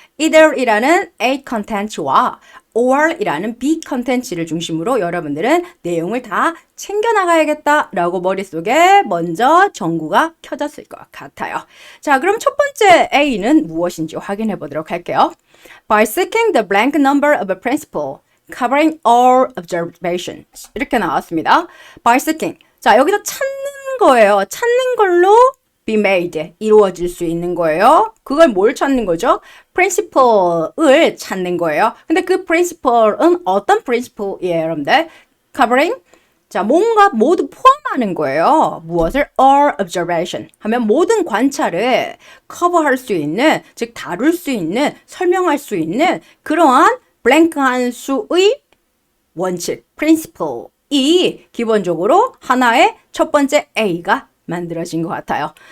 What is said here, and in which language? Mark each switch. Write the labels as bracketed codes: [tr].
[ko] either이라는 A content와 or이라는 B content를 중심으로 여러분들은 내용을 다 챙겨나가야겠다라고 머릿속에 먼저 전구가 켜졌을 것 같아요. 자, 그럼 첫 번째 A는 무엇인지 확인해 보도록 할게요. [en] By seeking the blank number of a principle, covering all observations. [ko] 이렇게 나왔습니다. [en] By seeking. [ko] 자, 여기서 찾는 거예요. 찾는 걸로 [en] be made. [ko] 이루어질 수 있는 거예요. 그걸 뭘 찾는 거죠? principle을 찾는 거예요. 근데 그 principle은 어떤 principle이에요, 여러분들? [en] covering. [ko] 자, 뭔가 모두 포함하는 거예요. 무엇을? [en] all observation [ko] 하면 모든 관찰을 커버할 수 있는, 즉 다룰 수 있는, 설명할 수 있는 그러한 블랭크한 수의 원칙, principle 이 기본적으로 하나의 첫 번째 A가 만들어진 것 같아요.